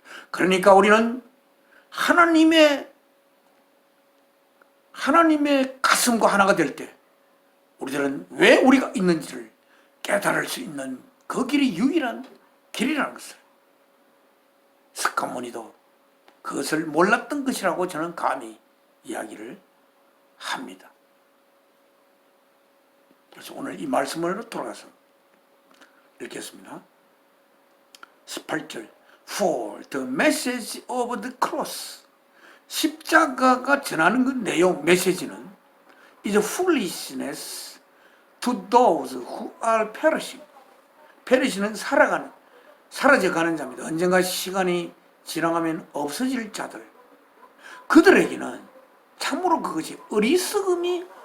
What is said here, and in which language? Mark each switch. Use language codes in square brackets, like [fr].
[ko] 그러니까 우리는 하나님의 가슴과 하나가 될 때 우리들은 왜 우리가 있는지를 깨달을 수 있는 그 길이 유일한 길이라는 것을, 스카모니도 그것을 몰랐던 것이라고 저는 감히 이야기를 합니다. 그래서 오늘 이 말씀으로 돌아가서 읽겠습니다. [en] 18절 For the message of the cross, [ko] 십자가가 전하는 그 내용, 메시지는 [en] is foolishness to those who are perishing. [ko] perish는 사라져가는 자입니다. 언젠가 시간이 지나가면 없어질 자들, 그들에게는 참으로 그것이 어리석음이다.